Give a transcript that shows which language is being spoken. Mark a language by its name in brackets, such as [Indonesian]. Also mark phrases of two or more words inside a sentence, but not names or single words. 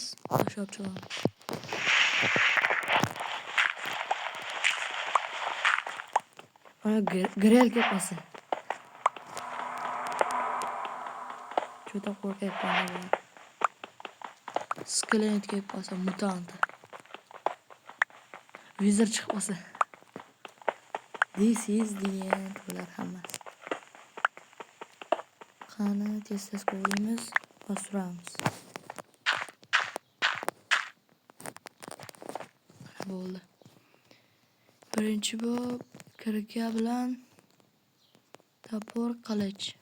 [Uzbek] Tashlab chiqamiz. Mana grel ketmasa. Juda qo'rqyapman. Skelet ketmasa, mutant. Wizard chiqmasa. [English] This is the end. [Uzbek] Bular hammasi. Qani, tez qo'yamiz, bosuramiz. Bo'ldi. Birinchi bo'lib kirga bilan topor, qilich.